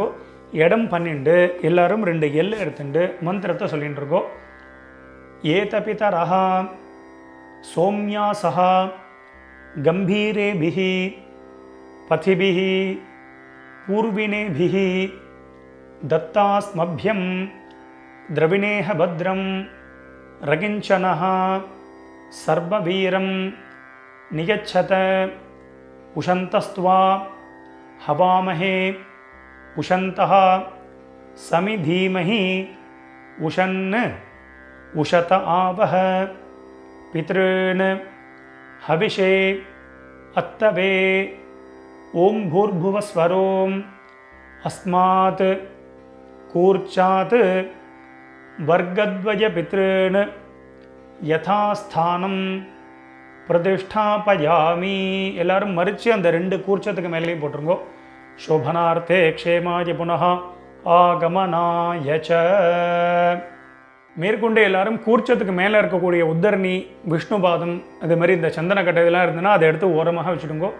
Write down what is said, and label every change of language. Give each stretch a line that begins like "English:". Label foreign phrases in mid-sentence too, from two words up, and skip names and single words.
Tamil: இடம் பண்ணிட்டு எல்லாரும் 2 எல்லை எடுத்துட்டு மந்திரத்தை சொல்லிட்டு இருக்கோம்.
Sanskrit: एतपितरः सोम्यासः गम्भीरेभिः पथिभिः पूर्व्येभिः தத்தாஸ்மभ्यं द्रविणेह भद्रं रगिञ्चनः सर्ववीरं नियच्छत उशन्तस्त्वा हवामहे उशन्तः समिधीमहि उशन् उशत आवह पितॄन् हविषे अत्तवे ओं भूर्भुवस्वरों अस्मात् कूर्चात् वर्गद्वय पितॄन् यथास्थानं பிரதிஷ்டாபயாமி.
Tamil: எல்லாரும் மறித்து அந்த 2 கூர்ச்சத்துக்கு மேலேயும் போட்டுருங்கோ.
Sanskrit: शोभनार्थे क्षेमाय पुनः आगमनाय च.
Tamil: மேற்கொண்டு எல்லாரும் கூர்ச்சத்துக்கு மேலே இருக்கக்கூடிய உத்தரணி விஷ்ணுபாதம் அது மாதிரி இந்த சந்தன கட்டை இதெல்லாம் இருந்ததுன்னா அதை எடுத்து ஓரமாக வச்சுடுங்கோ.